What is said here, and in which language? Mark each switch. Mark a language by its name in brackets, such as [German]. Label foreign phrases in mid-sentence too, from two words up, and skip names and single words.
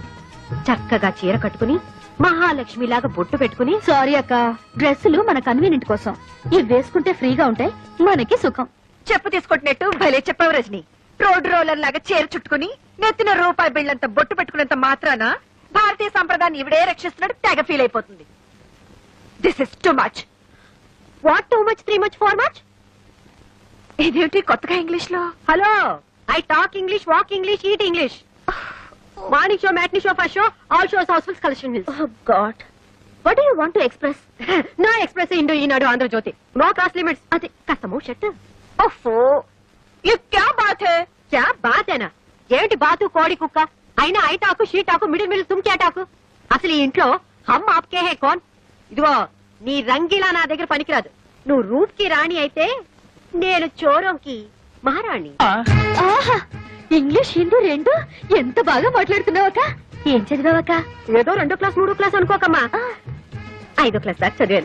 [Telugu] చక్కగా చీర కట్టుకుని మహాలక్ష్మిలాగా బొట్టు పెట్టుకుని. సారీ అక్క, డ్రెస్సులు మన కన్వీనియంట్ కోసం. ఇవి వేసుకుంటే ఫ్రీగా ఉంటాయి, మనకి సుఖం. చెప్పు తీసుకొట్టినట్టు భలే చెప్పావు రజని. రోడ్ రోలర్ లాగా చీర చుట్టుకుని నెత్తిన రూపాయి బిళ్ళంత బొట్టు పెట్టుకున్నంత మాత్రాన భారతీయ సంప్రదాయాన్ని ఇవిడే రక్షిస్తున్నాడు తెగ ఫీల్ అయిపోతుంది. [English] This is too much. What too much, 3 much, 4 much? [Telugu] ఇదేమిటి కొత్తగా ఇంగ్లీష్ లో? [English] Hello, I talk English, walk English, eat English. Morning show, matinee show, first show, all shows, housefulls, collection hills. Oh God, what do you want to express? No express Indo, ఈనాడు, ఆంధ్రజ్యోతి. No class limits. [Telugu] అది కాస్త [English] move shirt. [Telugu] ఓఫో, [Hindi] ये क्या बात है? क्या बात है ना? [Telugu] ఏంటి బాతు, కోడి, కుక్క? [English] అయినా I talk, she talk, middle middle [Hindi] तुम क्या [English] టాకు? [Telugu] అసలు ఈ ఇంట్లో హమ్ ఆప్కే హే కౌన్? ఇదిగో నీ రంగిలా నా దగ్గర పనికిరాదు. నువ్వు రూప్ కి రాణి అయితే నేను చోరంకి మహారాణి. ఆహా, ఇంగ్లీష్ హిందీ రెండు ఎంత బాగా మాట్లాడుతున్నావక్క. ఏం చదివావక్క? ఏదో 2వ క్లాస్ 3వ క్లాస్ అనుకోకమ్మా, 5వ క్లాస్ దాకా చదివాను.